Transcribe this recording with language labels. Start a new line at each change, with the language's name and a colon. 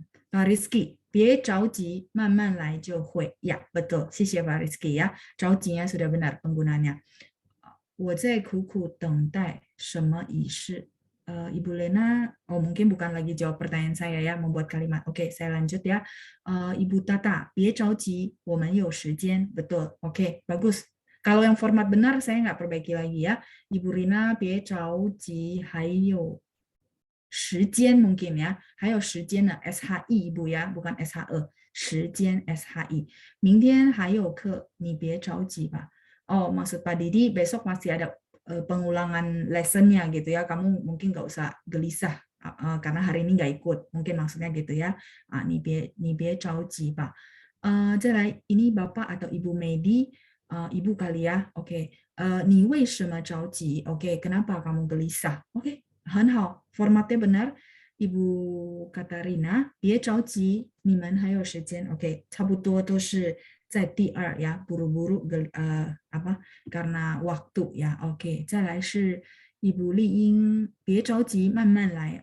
Chinese: Pak Rizky, 别着急，慢慢来就会.
Indonesian: Ya, betul.
Chinese: 谢谢
Indonesian: Pak Rizky ya. 着急 sudah benar penggunaannya.
Chinese: 我在苦苦等待什么仪式?
Indonesian: Ibu Lena, mungkin bukan lagi jawab pertanyaan saya ya, membuat kalimat. Oke, saya lanjut ya.
Chinese: Ibu Tata, 别着急，我们有时间.
Indonesian: Betul. Oke, bagus. Kalau yang format benar, saya nggak perbaiki lagi ya.
Chinese: Ibu Rina, 别着急，还有时间
Indonesian: mungkin ya.
Chinese: 还有时间呢
Indonesian: SHI Ibu ya, bukan SHE.
Chinese: 时间 SHI. 明天还有课，你别着急吧.
Indonesian: Maksud Pak Didi besok masih ada pengulangan lessonnya gitu ya. Kamu mungkin nggak usah gelisah karena hari ini nggak ikut. Mungkin maksudnya gitu ya.
Chinese: 你别着急吧.
Indonesian: 再来, ini Bapak atau Ibu Medi, Ibu kali ya. Oke.
Chinese: 你为什么着急?
Indonesian: Oke, kenapa kamu gelisah? Oke,
Chinese: 很好.
Indonesian: Formatnya benar.
Chinese: Ibu Katarina, 别着急，你们还有时间。
Indonesian: Oke,
Chinese: 差不多都是在第二
Indonesian: ya, buru-buru karena waktu ya.
Chinese: Oke, 再来是 Ibu Liing, 别着急，慢慢来.